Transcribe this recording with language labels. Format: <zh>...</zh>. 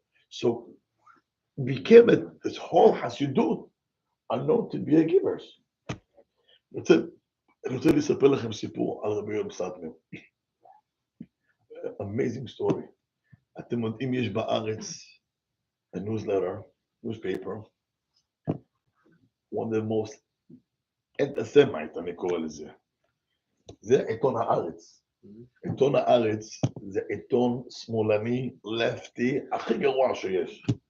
<en>So became this whole Hasidut are known to be a givers.</en> <he>אני רוצה לספר לכם סיפור על רבי יונתן אדמוני.</he> <en>Amazing story.</en> <he>אתם יודעים, יש בארץ</he> <en>a newspaper, one of the most anti-Semite,</en> <he>אני קורא לזה. זה עיתון הארץ. עיתון הארץ זה עיתון שמאלני, לפטי, הכי גרוע שיש.</he>